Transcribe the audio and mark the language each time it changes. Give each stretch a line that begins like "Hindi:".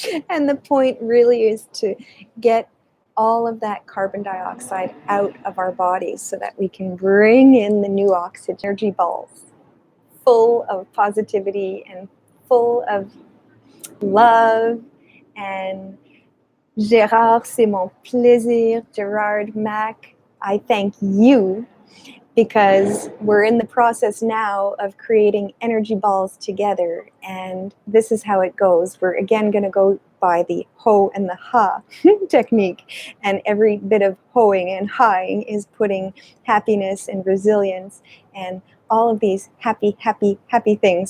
English: And the point really is to get all of that carbon dioxide out of our bodies so that we can bring in the new oxygen, energy balls full of positivity and full of love.
French: And Gérard, c'est mon plaisir.
English: Gerard Mac, I thank you, because we're in the process now of creating energy balls together. And this is how it goes. We're again going to go by the ho and the ha technique. And every bit of hoing and haing is putting happiness and resilience and all of these happy, happy, happy things.